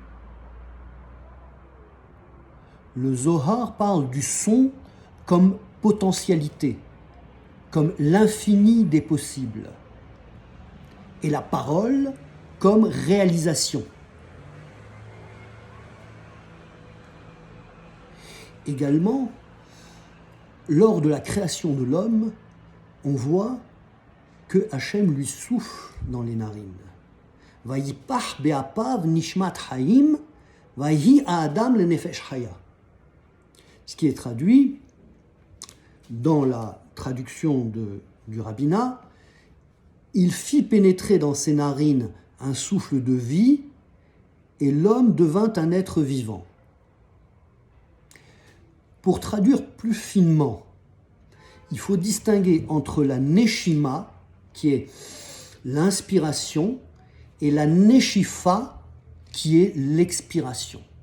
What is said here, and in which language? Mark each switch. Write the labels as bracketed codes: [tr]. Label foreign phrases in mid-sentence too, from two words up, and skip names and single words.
[fr] Le Zohar parle du son comme potentialité, comme l'infini des possibles, et la parole comme réalisation. Également, lors de la création de l'homme, on voit que Hachem lui souffle dans les narines. [he] ויפח באפיו נשמת חיים ויהי האדם לנפש חיה. [fr] Ce qui est traduit dans la traduction du rabbinat, il fit pénétrer dans ses narines un souffle de vie et l'homme devint un être vivant. Pour traduire plus finement, il faut distinguer entre la neshima, qui est l'inspiration, et la neshifa, qui est l'expiration.